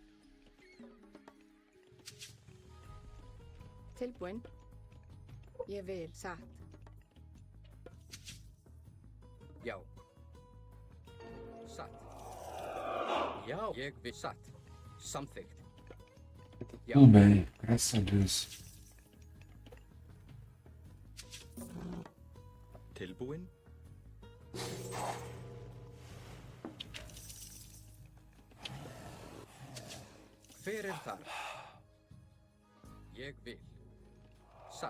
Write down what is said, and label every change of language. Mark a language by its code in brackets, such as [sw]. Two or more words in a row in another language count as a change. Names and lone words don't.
[is] Tilbúin. Ég vil. Satt. Já. Satt. Já, ég vil. Satt. Samþykkt. Já. [pt] Tudo bem, graças a Deus. [is] Tilbúin. Hver er þar? Ég vil. Satt.